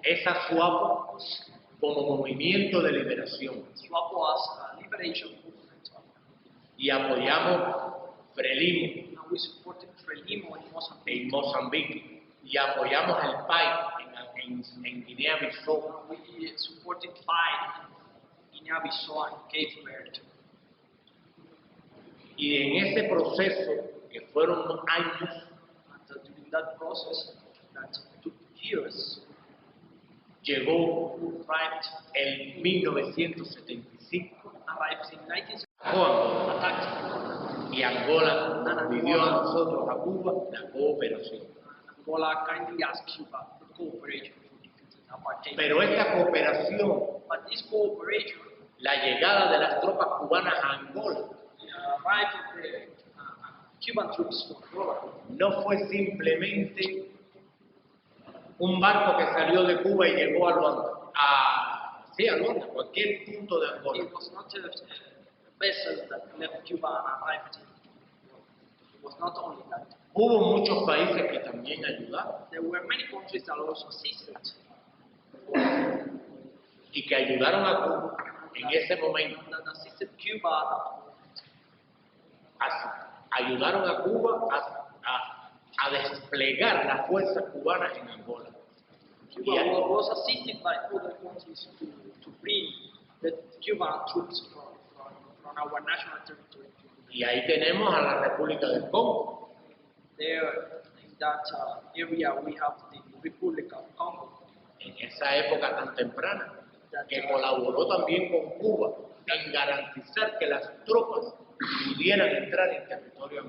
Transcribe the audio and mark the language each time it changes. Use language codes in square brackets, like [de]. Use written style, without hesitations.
[es] esa SWAPO como movimiento de liberación. [en] SWAPO as a liberation movement. [es] Y apoyamos Frelimo [en] And we supported Frelimo in Mozambique. [es] en Mozambique y apoyamos el PAI en Guinea-Bissau. [en] We supported FIDE in Guinea-Bissau and Cape Verde. [es] Y en ese proceso, que fueron años, [en] And during that process, that took years, [es] llegó [en] arrived [es] el 1975 [en] in 1960, [es] Angola, [en] attacked [es] y Angola nos pidió a nosotros, a Cuba, la cooperación. [en] Angola kindly asked Cuba for cooperation for defeating apartheid. [es] Pero esta cooperación, [en] But this cooperation, [es] la llegada de las tropas cubanas a Angola, [en] the arrival of the Cuban troops to Angola, [es] no fue simplemente un barco que salió de Cuba y llegó a Luanda, a Luanda, cualquier punto de Angola. [en] it was not a vessel that left Cuba and arrived in. It was not only that. [es] Hubo muchos países que también ayudaron [en] There were many countries that also assisted. [es] y que ayudaron a Cuba en ese momento. [en] That assisted Cuba [es] Ayudaron a Cuba a desplegar las fuerzas cubanas en Angola. [en] Cuba was assisted by other countries to bring the Cuban troops from our national territory. [es] Y ahí tenemos a la República del Congo, [en] There, in that area, we have the Republic of Congo, [es] en esa época tan temprana, que colaboró también con Cuba en garantizar que las tropas pudieran entrar en territorio